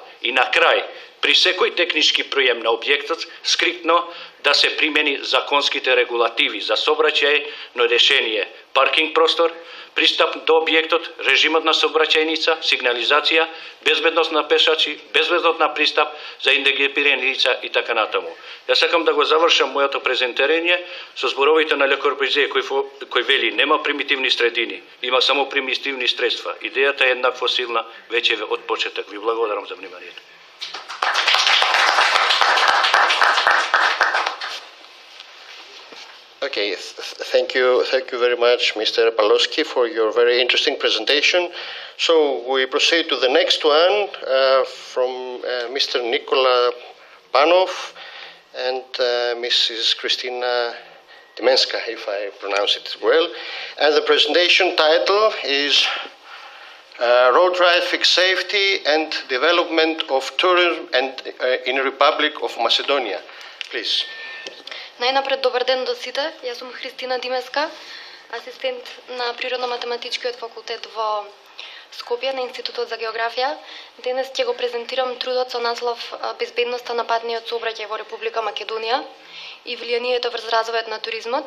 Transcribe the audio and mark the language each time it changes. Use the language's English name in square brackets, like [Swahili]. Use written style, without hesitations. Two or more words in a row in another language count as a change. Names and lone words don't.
[Macedonian] И на крај, при секој технички прием на објектот, скриптно да се примени законските регулативи за сообраќајно решение, паркинг простор, пристап до објектот, режимот на сообраќајница, сигнализација, безбедност на пешачи, безбедност на пристап за хендикапирани лица и така натаму. Јас сакам да го завршам моето презентирање со зборовите на Ле Корбузие кој вели нема примитивни средини, има само примитивни средства. Идејата е еднакво силна веќе од почеток. Ви благодарам за вниманието. [English] Okay, thank you very much, Mr. Palowski, for your very interesting presentation. So we proceed to the next one from Mr. Nikola Panov and Mrs. Kristina Dimenska, if I pronounce it well. And the presentation title is Road Traffic Safety and Development of Tourism in Republic of Macedonia. Please. [Macedonian] Најнапред, добар ден до сите. Јас сум Христина Димеска, асистент на Природно-математичкиот факултет во Скопје на Институтот за географија. Денес ќе го презентирам трудот со наслов Безбедноста на патниот сообраќај во Република Македонија и влијанието врз развојот на туризмот.